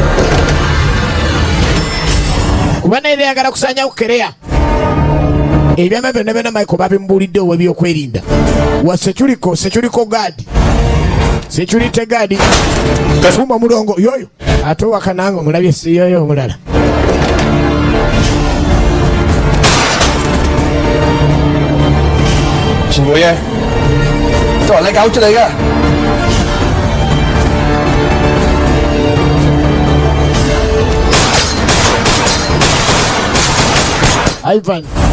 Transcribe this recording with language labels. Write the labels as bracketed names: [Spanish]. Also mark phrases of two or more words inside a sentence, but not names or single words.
[Ganda] kuba naye yagala kusanya kukerea ebyama byonna byonna Michael babimbuulidde owe byokwerinda wa [English] security guard security guard [Ganda] kafuma mulongo yoyo ate wakananga omulabye si yoyo omulala [Cantonese] Chingoye 都係你搞出嚟㗎。 Ivan